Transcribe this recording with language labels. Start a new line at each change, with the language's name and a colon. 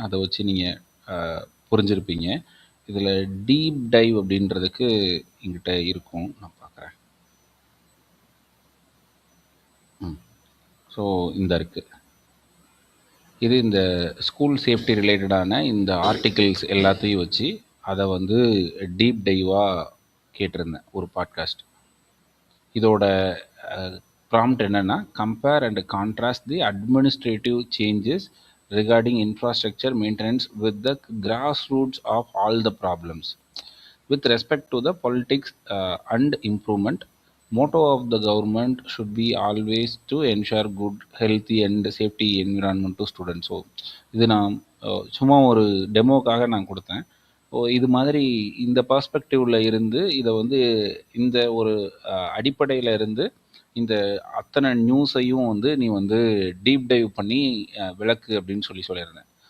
Tamil: அதை வச்சு நீங்கள் புரிஞ்சிருப்பீங்க. இதில் டீப் டைவ் அப்படின்றதுக்கு எங்கிட்ட இருக்கும், நான் பார்க்குறேன். ஸோ இந்த இருக்குது. இது இந்த ஸ்கூல் சேஃப்டி ரிலேட்டடான இந்த ஆர்டிகிள்ஸ் எல்லாத்தையும் வச்சு அதை வந்து டீப் டைவாக கேட்டிருந்தேன் ஒரு பாட்காஸ்ட். இதோட ப்ராம்ப்ட் என்னன்னா,
English: Compare and contrast the administrative changes regarding infrastructure maintenance with the grassroots of all the problems. With respect to the politics and improvement, motto of the government should be always to ensure good, healthy and safety environment to students.
Tamil: So இது நான் சும்மா ஒரு டெமோக்காக நான் கொடுத்தேன். இது மாதிரி இந்த பர்ஸ்பெக்டிவ்ல இருந்து இதை வந்து இந்த ஒரு அடிப்படையில் இருந்து இந்த அத்தனை நியூஸையும் வந்து நீ வந்து டீப் டைவ் பண்ணி விளக்கு அப்படின்னு சொல்லியிருந்தேன்.